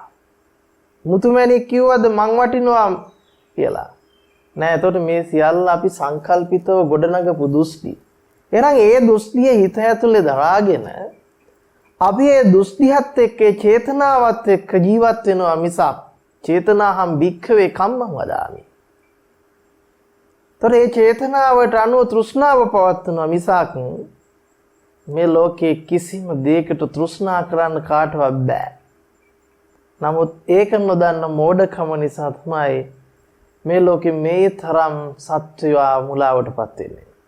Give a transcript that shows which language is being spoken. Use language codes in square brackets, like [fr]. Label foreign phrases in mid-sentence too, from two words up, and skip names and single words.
[si] මුතුමැණික් කිව්වද මං වටිනවා කියලා. නෑ. එතකොට මේ සියල්ල අපි සංකල්පිතව ගොඩනගපු දෘෂ්ටි. එහෙනම් ඒ දෘෂ්ටිය හිත ඇතුලේ දරාගෙන අපි ඒ දෘෂ්ටියත් එක්ක චේතනාවත් එක්ක ජීවත් වෙනවා මිසක් [pi] චේතනාහම් භික්ඛවේ කම්මං වදාමි. [si] ඒතර ඒ චේතනාවට අනුව තෘෂ්ණාව පවත්වනවා මිසක් මේ ලෝකයේ කිසිම දෙයකට තෘෂ්ණා කරන්න කාටවත් බෑ. නමුත් ඒක නොදන්න මෝඩකම නිසා තමයි මේ ලෝකෙ මේ තරම් සත්වයා මුලාවටපත් වෙන්නේ.